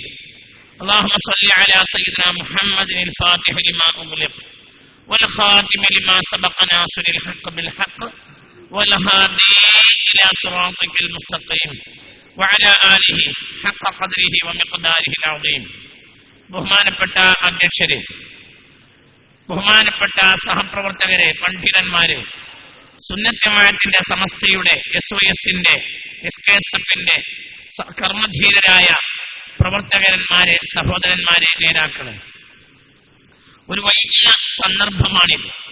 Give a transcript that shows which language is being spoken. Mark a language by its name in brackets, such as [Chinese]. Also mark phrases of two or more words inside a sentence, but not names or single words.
[Arabic] اللهم صل على سيدنا محمد الفاتح لما أغلق والخاتم لما سبق ناصر الحق بالحق والهادي إلى صراطك المستقيم وعلى آله حق قدره ومقداره العظيم [Malayalam] ബഹുമാനപ്പെട്ട അധ്യക്ഷരെ, ബഹുമാനപ്പെട്ട സഹപ്രവർത്തകരെ, പണ്ഡിതന്മാരെ, സുന്നത്ത് ജമാഅത്തിന്റെ സമസ്തയുടെ SOSന്റെ SKSFന്റെ കർമ്മധീരരായ പ്രവർത്തകന്മാരെ, സഹോദരന്മാരെ, നേതാക്കളെ, ഒരു വലിയ സന്ദർഭമാണിത്.